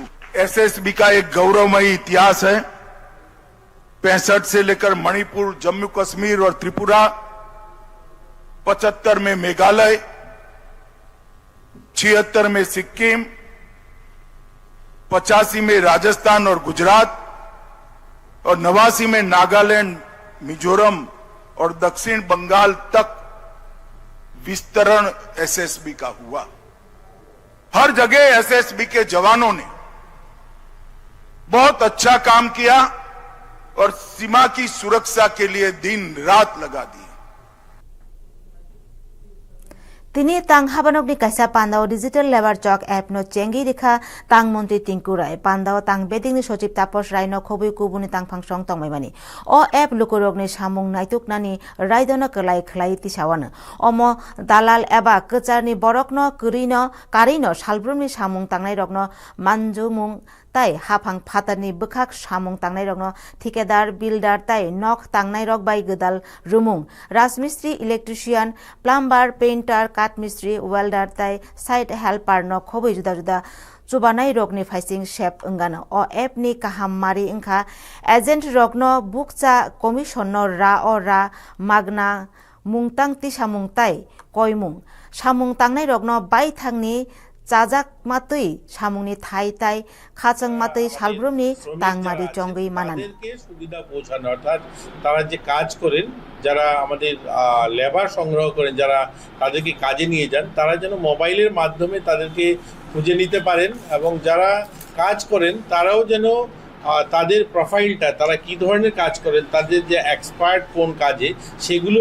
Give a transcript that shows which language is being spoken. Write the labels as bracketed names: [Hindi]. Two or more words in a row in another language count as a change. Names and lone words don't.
[Hindi] एसएसबी का एक गौरवमयी इतिहास है। 65 से लेकर मणिपुर, जम्मू कश्मीर और त्रिपुरा, 75 में मेघालय, 76 में सिक्किम, 85 में राजस्थान और गुजरात और 89 में नागालैंड, मिजोरम और दक्षिण बंगाल तक विस्तरण एसएसबी का हुआ। हर जगह एसएसबी के जवानों ने बहुत अच्छा काम किया और सीमा की सुरक्षा के लिए दिन रात लगा दी। [Bodo] तिनी तांग हाबानकनि कायसा पान्दाव [English] digital labour [Bodo] चक एप नो चेंगि रेखा तांग मंत्री टिंकु राय पान्दाव तांग बेदिंगनि सचिव तापस राय नो खबै कुबुनि तांग फांसं तंमायमानि अ एप लुकुरगनि सामुं नायतुकनानि रायदन कलाय खलाय तिसावानो अम दालाल एबा कचारनि बरकनो करिनो कारिनो सालब्रुमनि सामुं तांनाय रगनो मानजुमुं ताइ हाफां फातारनि बखाक सामुं তাंनाय रगनो ठिकेदार बिल्डार ताई नख तांनाय रग बाय गदाल रुमुं राजमिस्त्री [English] electrician plumber painter [Bodo] काटमिस्त्री वेल्डार ताई [English] site helper [Bodo] न खबै जुदा जुदा चुबानाय रगनि फाइसिं शेप अंगानो अ एपनि काहाम मारि इंखा एजेंट रगनो बुकचा कमिशन रा मागना मुंतां ति सामुं ताई कयमुं सामुं तांनाय रगनो बाय थांनि चाजाक मातै सामुंनि थाई ताई खाचंग मातै सालब्रुमनि तांमारि चंगै मानान [Bangla] সুবিধা পৌঁছানো অর্থাৎ তারা যে কাজ করেন যারা আমাদের লেবার সংগ্রহ করেন যারা তাদেরকে কাজে নিয়ে যান তারা যেন মোবাইলের মাধ্যমে তাদেরকে খুঁজে নিতে পারেন এবং যারা কাজ করেন তারাও যেন তাদের প্রোফাইলটা তারা কি ধরনের কাজ করেন তাদের যে এক্সপার্ট কোন কাজে সেগুলো